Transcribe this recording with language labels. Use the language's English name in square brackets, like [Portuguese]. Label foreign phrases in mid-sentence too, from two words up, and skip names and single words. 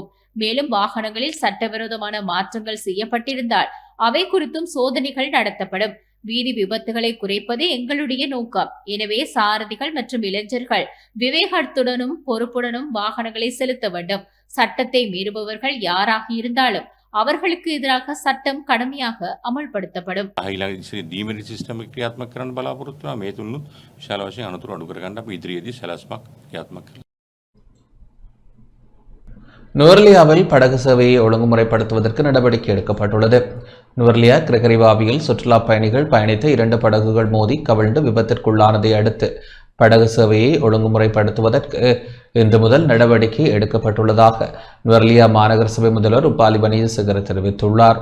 [Tamil] மேலும் வாகனங்களில் சட்டவிரோதமான மாற்றங்கள் செய்யப்பட்டிருந்தால் அவை குறித்தும் சோதனைகள் நடத்தப்படும். வீதி விபத்துகளை குறைப்பதே எங்களுடைய நோக்கம். எனவே சாரதிகள் மற்றும் இளைஞர்கள் விவேகத்துடனும் பொறுப்புடனும் வாகனங்களை செலுத்த வேண்டும். சட்டத்தை மீறுபவர்கள் யாராக இருந்தாலும் அவர்களுக்கு எதிராக சட்டம் கடுமையாக அமல்படுத்தப்படும். [Sinhala] දීමරි සිස්ටම ක්‍රියාත්මක කරන්න බලාපොරොත්තු වෙනවා. මේ තුනත් විශාල වශයෙන් අනුතුරු අඩු කර ගන්න අපි ඉදිරියේදී සැලැස්මක් ක්‍රියාත්මක කරනවා. [Tamil] நுவர்லியாவில் படகு சேவையை ஒழுங்குமுறைப்படுத்துவதற்கு நடவடிக்கை எடுக்கப்பட்டுள்ளது. நுவர்லியா கிரகரிவாவியில் சுற்றுலா பயணிகள் பயணித்த 2 படகுகள் மோதி கவிழ்ந்து விபத்திற்குள்ளானதை அடுத்து படகு சேவையை ஒழுங்குமுறைப்படுத்துவதற்கு இன்று முதல் நடவடிக்கை எடுக்கப்பட்டுள்ளதாக நுவர்லியா மாநகர சபை முதல்வர் உபாலி வணிகசேகர தெரிவித்துள்ளார்.